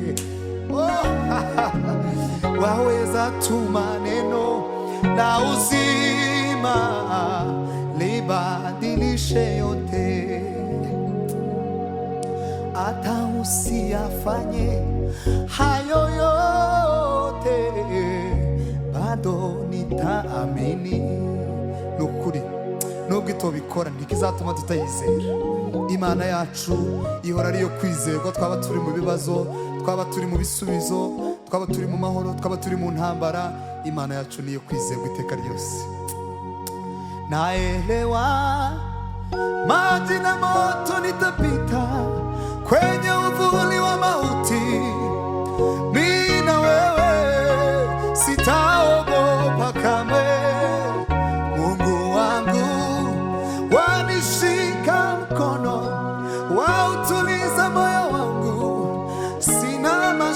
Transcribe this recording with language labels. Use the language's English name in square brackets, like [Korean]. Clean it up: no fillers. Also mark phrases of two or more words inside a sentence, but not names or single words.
[Swahili] Waweza tuma neno la uzima libadilishe yote, hata usiyafanye hayo yote, bado nitaamini. [Kinyarwanda] Nukuri nubwo itobikora ntikizatuma tutayizera. Imana yacu ihora ariyo kwizerwa, twaba turi mu bibazo, twaba turi mu bisubizo, twaba turi mu mahoro, twaba turi mu ntambara. Imana yacu niyo kwizerwa iteka ryose. [Swahili] Naelewa maji na moto nitapita, kwenye uvuli wa mauti, mimi na wewe sitaogopa kamwe. Mungu wangu wanishika mkono, wautuliza moyo wangu, sina